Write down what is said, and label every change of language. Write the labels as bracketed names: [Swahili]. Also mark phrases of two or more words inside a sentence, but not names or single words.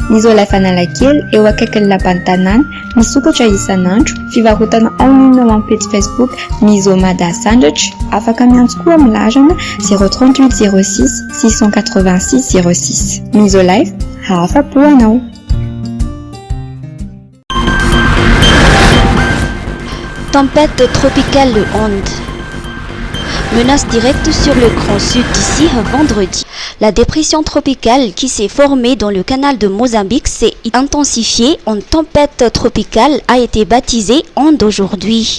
[Malagasy] Nizolefa analakely eo akaikin'ny lapantanàna misy sokatra isan'andro fivarotana online ao amin'ny page Facebook Mizomada Sandratra afaka miantso koa amin'ny larana 038 06 686 06 Mizolife hafa-po anao. [French] Tempête tropicale de Onde. Menace directe sur le Grand Sud d'ici à vendredi. La dépression tropicale qui s'est formée dans le canal de Mozambique s'est intensifiée en tempête tropicale a été baptisée Onde aujourd'hui.